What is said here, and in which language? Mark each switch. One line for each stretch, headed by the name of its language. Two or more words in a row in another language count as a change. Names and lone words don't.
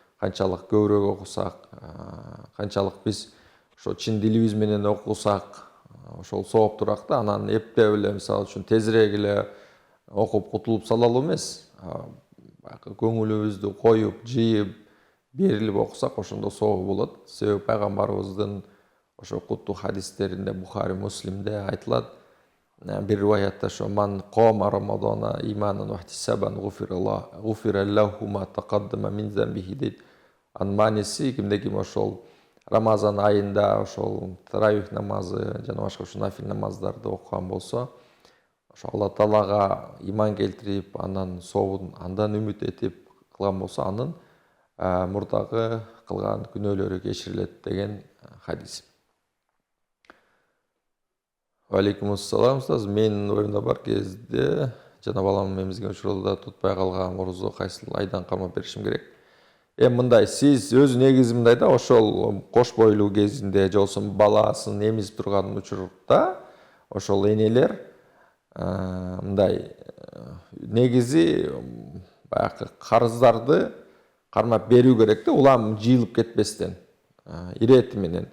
Kyrgyz: Биз ошол канчалык көбүрөөк окусак, канчалык биз ошо чын дилибиз менен окусак ошол сооп турак да. Анан эптеп эле мисалы үчүн тезирээк эле окуп кутулуп салалуу эмес. Баягы көңүлүбүздү коюп, жыйып, берилип окусак ошондо сообу болот. Себеби пайгамбарыбыздын ошо куттуу хадистеринде Бухари, Муслимде айтылат. Бир риваятте шу
Arabic: من قام رمضان إيمانا واحتسابا غفر له ما تقدم من ذنبه deydi.
Kyrgyz: Ан маниси кимде ошол Рамазан айында ошол таравих намазы, жана башка шу нафил намаздарда окуган болсо, ошо Аллах Таалага ыйман келтирип, андан сообун андан үмүт этип кылган болсо, анын мурдагы кылган күнөөлөрү кечирилет деген хадис. Алейкумассалам, ұстаз. Мен ойымда бар кезде жана балам эмизген учурда тутпай калган орозо кайсыл айдан кармап беришим керек. Мындай, сиз өз негизи мындай да, ошол кош бойлуу кезинде же болбосо баласын эмизип турган учурда ошол энелер мындай негизи баягы карыздарды кармап берүү керек да, улам жыйылып кетпестен, ирети менен.